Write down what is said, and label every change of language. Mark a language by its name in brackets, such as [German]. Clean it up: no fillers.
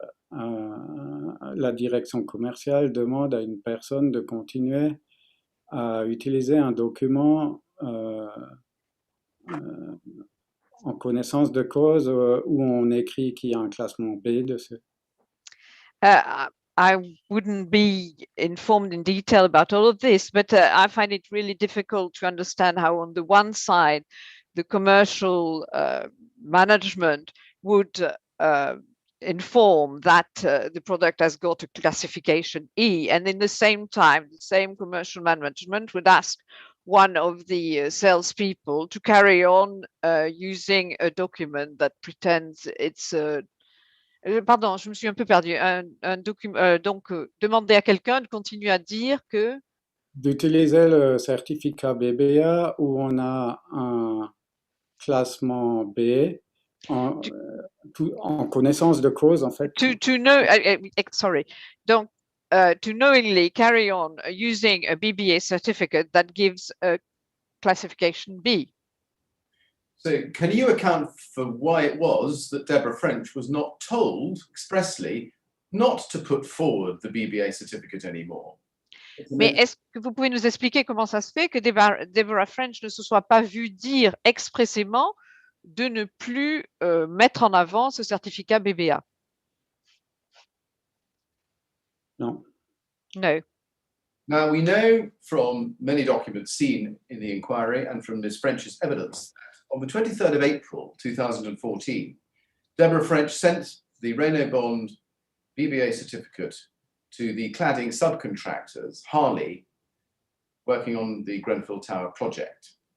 [French] la direction commerciale demande à une personne de continuer à utiliser un document en connaissance de cause où on écrit qu'il y a un classement B dessus. [English] I wouldn't be informed in detail about all of this, but I find it really difficult to understand how on the one side, the commercial management would inform that the product has got a classification E, and in the same time, the same commercial management would ask one of the salespeople to carry on using a document that pretends it's [French] pardon, je me suis un peu perdue. Donc, demander à quelqu'un de continuer à dire que... D'utiliser le certificat BBA où on a un classement B en connaissance de cause, en fait. [English] To know, sorry. Donc, to knowingly carry on using a BBA certificate that gives a classification B. So can you account for why it was that Deborah French was not told expressly not to put forward the BBA certificate anymore? [French] Mais est-ce que vous pouvez nous expliquer comment ça se fait que Deborah French ne se soit pas vue dire expressément de ne plus mettre en avant ce certificat BBA? Non. [English] No. Now, we know from many documents seen in the inquiry and from Ms. French's evidence that on the 23rd of April 2014, Deborah French sent the Renault Bond BBA certificate to the cladding subcontractors, Harley, working on the Grenfell Tower project.